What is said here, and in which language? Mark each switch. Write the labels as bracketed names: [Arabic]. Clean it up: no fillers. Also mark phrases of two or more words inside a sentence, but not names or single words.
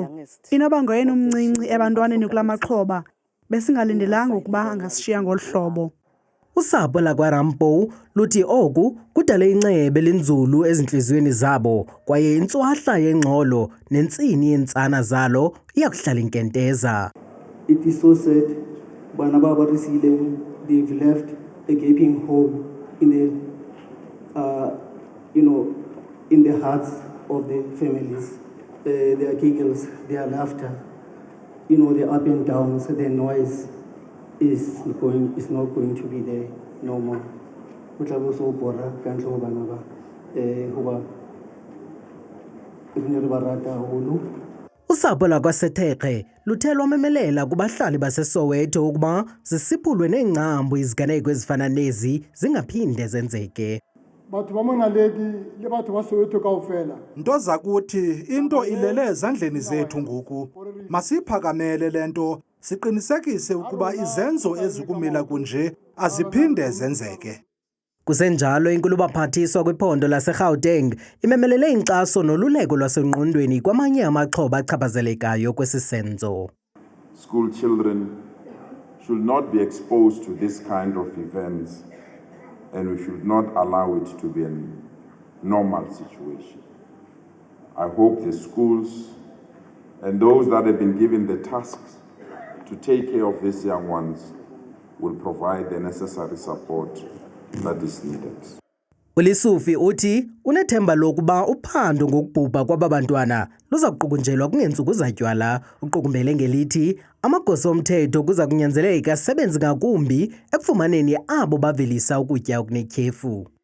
[Xhosa] Inoba ngoyena umncinci ebantwaneni kula maxhoba. Besingalindelanga ukuba angasishiya ngolu hlobo. Usapho lakwaRampo luthi oku kudale incebe linzulu ezintliziyweni zabo kwaye intswahla yengxolo nentsini yentsana zalo iyakuhlala inkenteza. [English] It is so sad [Southern Sotho] bana baba resile [English] they've left a gaping hole in the in the hearts of the families. Their giggles, their laughter, the up and downs, the noise is not going to be there no more. [Xhosa] Usapho lakwaSethekhe luthe lwamemelela kubahlali baseSoweto ukuba zisiphulwe neengcambu iziganeko ezifana nezi zingaphinde zenzeke. [Southern Sotho] Batho ba monaledi le batho ba Soweto kaofela. [Xhosa] Nto zakuthi into ilele ezandleni zethu ngoku. Masiphakamele lento siqinisekise ukuba izenzo ezikumila kunje aziphinde zenzeke. Kusenjalo inkulubaphathiswa kwiphondo laseGauteng imemelele inkxaso noluleko lwasengqondweni kwamanye amaxhoba achaphazelekayo kwesisenzo. [English] School children should not be exposed to this kind of events. And we should not allow it to be a normal situation. I hope the schools and those that have been given the tasks to take care of these young ones will provide the necessary support that is needed. [Xhosa] Ulisufi uthi unethemba lokuba uphando ngokubhubha kwabantwana luza kuqukunjelwa kungeentsuku zatywala uqukumbele ngelithi amagosa omthetho kuza kunyanzeleka asebenze ngakumbi ekufumaneni abo bavelisa ukutya okunetyhefu.